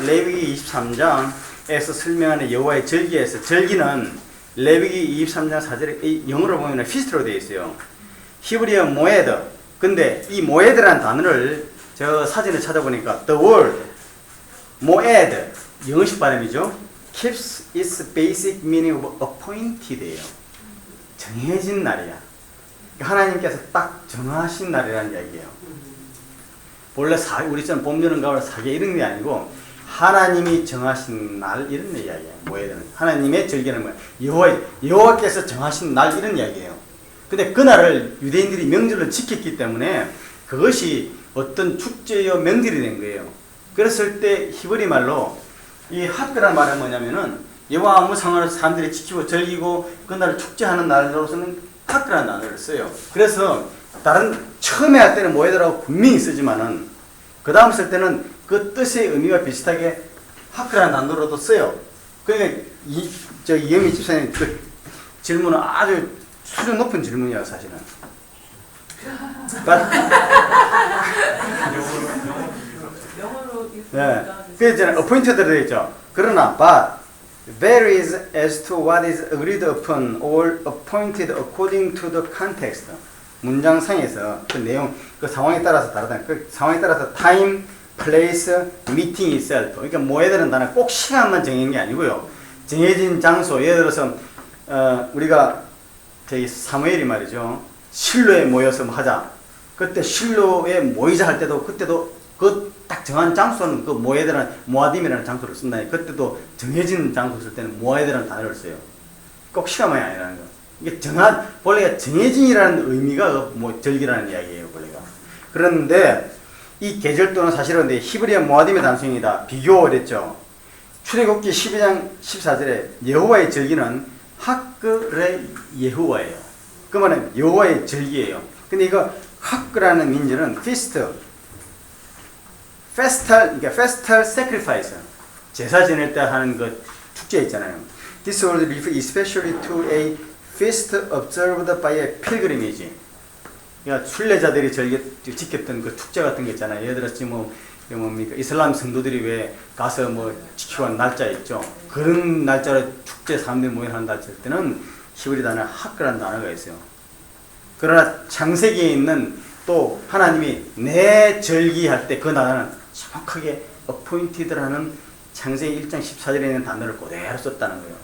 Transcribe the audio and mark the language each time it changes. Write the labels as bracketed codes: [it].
[ko] 레위기 23장에서 설명하는 여호와의 절기에서 절기는 레위기 23장 4절에 영어로 보면 피스트로 되어 있어요. 히브리어 모에드. 근데 이 모에드라는 단어를 저 사진을 찾아보니까 [en] the word [ko] 모에드 영어식 발음이죠. [en] keeps its basic meaning of appointed예요. [ko] 정해진 날이야. 하나님께서 딱 정하신 날이라는 이야기예요. 원래 우리처럼 봄, 여름, 가을, 사계 이런 게 아니고 하나님이 정하신 날 이런 이야기예요. 모에드는 하나님의 절기는 뭐예요? 여호와께서 정하신 날 이런 이야기예요. 근데 그날을 유대인들이 명절로 지켰기 때문에 그것이 어떤 축제요 명절이 된 거예요. 그랬을 때 히브리 말로 이 하크라는 말은 뭐냐면은 여호와 아무 상관없이 사람들이 지키고 즐기고 그날을 축제하는 날로서는 하크라는 단어를 써요. 그래서 다른 처음에 할 때는 모에드라고 분명히 쓰지만은 그 다음 쓸 때는 그 뜻의 의미와 비슷하게 하크라는 단어로도 써요. 그러니까 이영미 집사님 그 질문은 아주 수준 높은 질문이에요, 사실은. 영어로 네. 그래서 appointed로 되어 있죠. 그러나 [en] but varies as to what is agreed upon or appointed according to the context. [ko] 문장상에서 그 내용, 그 상황에 따라서 다르다. 그 상황에 따라서 [en] time, place, meeting itself. [ko] 그러니까 모에드는 단어 꼭 시간만 정해진 게 아니고요. 정해진 장소, 예를 들어서 우리가 저희 사무엘이 말이죠. 실로에 모여서 뭐 하자. 그때 실로에 모이자 할 때도 그때도 그 딱 정한 장소는 그 모아딤이라는 장소를 쓴다. 그때도 정해진 장소 쓸 때는 모아드라는 단어를 써요. 꼭 시간만이 아니라는 거. 이게 원래가 정해진이라는 의미가 절기라는 이야기예요, 원래가. 그런데 이 계절도는 사실은 히브리어 모아딤의 단순이다. 비교를 했죠. 출애굽기 12장 14절에 여호와의 절기는 하크레 예후와예요. 그 말은 여호와의 절기예요. 근데 이거 하크라는 민절은 그러니까 [en] festal sacrifice. [ko] 제사 지낼 때 하는 그 축제 있잖아요. [en] This word refers especially to a feast observed by a pilgrimage. [ko] 그러니까 순례자들이 지켰던 그 축제 같은 게 있잖아요. 예를 들어서 그 뭡니까? 이슬람 성도들이 왜 가서 뭐 지키고 하는 날짜 있죠. 그런 날짜로 축제 사람들이 모여하는 날짜 때는 히브리 단어 하크라는 단어가 있어요. 그러나 창세기에 있는 또 하나님이 내 절기할 때 그 단어는 정확하게 appointed라는 창세기 1장 14절에 있는 단어를 그대로 썼다는 거예요.